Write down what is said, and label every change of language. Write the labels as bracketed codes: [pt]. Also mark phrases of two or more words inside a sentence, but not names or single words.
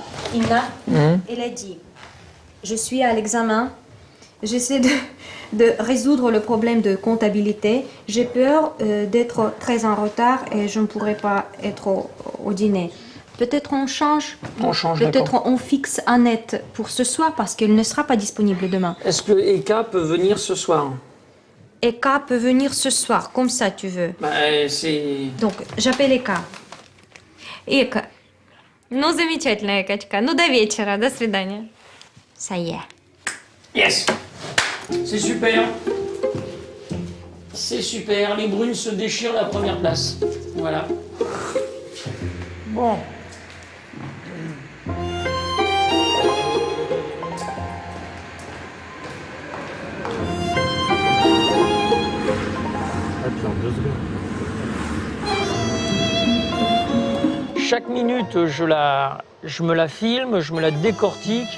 [fr] Ina, elle a dit, je suis à l'examen, j'essaie de résoudre le problème de comptabilité, j'ai peur d'être très en retard et je ne pourrai pas être au dîner. Peut-être on change, peut-être on fixe Annette pour ce soir parce qu'elle ne sera pas disponible demain. Est-ce que Eka peut venir ce soir? Eka peut venir ce soir, comme ça tu veux. Bah, c'est... Donc, j'appelle Eka. Ека. [ru] Ну, замечательно, Экачка. Ну, до вечера. До свидания. [fr] Ça y est. Yes! C'est super. C'est super. Les brunes se déchirent la première place. Voilà. Bon. Chaque minute, je me la filme, je me la décortique.